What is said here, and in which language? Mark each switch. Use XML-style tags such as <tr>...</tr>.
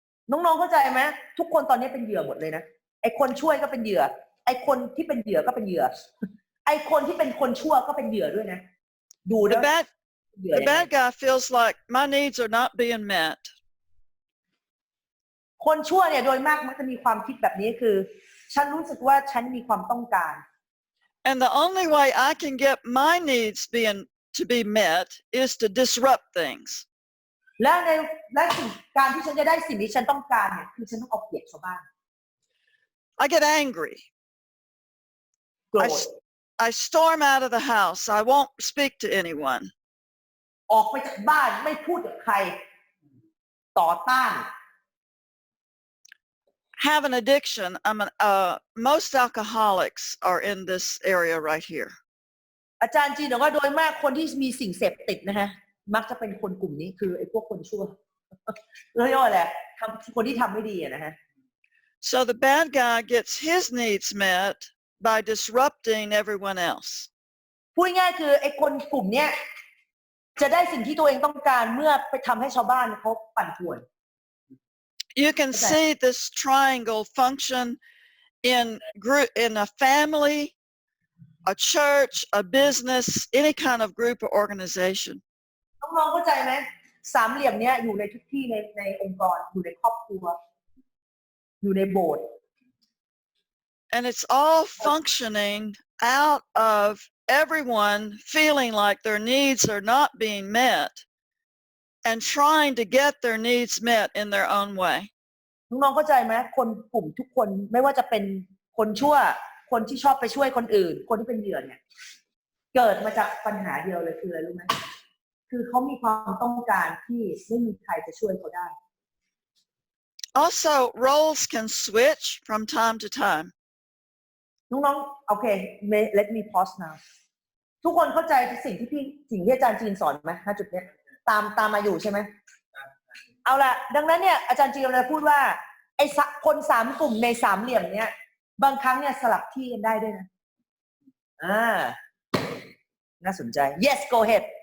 <th>น้องๆเข้าใจไหมทุกคนตอนนี้เป็นเหยื่อหมดเลยนะไอ้คนช่วยก็เป็นเหยื่อไอ้คนที่เป็นเหยื่อก็เป็นเหยื่อ ไอ้คนที่เป็นคนชั่วก็เป็นเหยื่อด้วยนะดู</th> <en>The</en> <th>แล้ว</th> <en>bad</en> <th>เหยื่อ</th> <en>the</en> <th>ยังไง</th> <en>bad guy feels like my needs are not being met.</en> <th>คนชั่วเนี่ยโดยมากมักจะมีความคิดแบบนี้คือ ฉันรู้สึกว่าฉันมีความต้องการ</th> <en>And the only way I can get my needs to be met is to disrupt things.</en> <th>และสิ่งการที่ฉันจะได้สิ่งที่ฉันต้องการเนี่ยคือฉันต้องเอาเปรียบชาวบ้าน</th> <en>I get angry.</en> <th>โกรธ</th> <en>I storm out of the house. I won't speak to anyone.</en> <th>ออกไปจากบ้านไม่พูดกับใครต่อต้าน</th> <en>Have an addiction. Most alcoholics are in this area right here.</en> <th>อาจารย์จีนบอกว่าโดยมากคนที่มีสิ่งเสพติดนะฮะมักจะเป็นคนกลุ่มนี้คือไอ้พวกคนชั่วเรียกว่าอะไรคนที่ทำไม่ดีนะฮะ</th> <en>So the bad guy gets his needs met by disrupting everyone else.</en> <th>พูดง่ายๆคือไอ้คนกลุ่มเนี้ยจะได้สิ่งที่ตัวเองต้องการเมื่อไปทำให้ชาวบ้านเขาปั่นป่วน</th> <en>You can see this triangle function in a family, a church, a business, any kind of group or organization.</en> <th>น้องๆเข้าใจไหมสามเหลี่ยมเนี้ยอยู่ในทุกที่ในองค์กรอยู่ในครอบครัวอยู่ในโบสถ์</th> <en>And it's all functioning out of everyone feeling like their needs are not being met and trying to get their needs met in their own way.</en> <th>น้องๆเข้าใจไหมคนกลุ่มทุกคนไม่ว่าจะเป็นคนชั่วคนที่ชอบไปช่วยคนอื่นคนที่เป็นเหยื่อเนี่ยเกิดมาจากปัญหาเดียวเลยคืออะไรรู้ไหมคือเขามีความต้องการที่ไม่มีใครจะช่วยเขาได้</th> <en>Also, roles can switch from time to time.</en> <th>น้องๆโอเค</th> <en>let me pause now</en> <th>ทุกคนเข้าใจสิ่งที่อาจารย์จีนสอนไหมณจุดเนี้ยตามมาอยู่ใช่ไหมเอาล่ะดังนั้นเนี่ยอาจารย์จีนเลยพูดว่าไอ้คนสามกลุ่มในสามเหลี่ยมเนี้ยบางครั้งเนี่ยสลับที่กันได้ด้วยนะน่าสนใจ</th> <en>yes go ahead</en>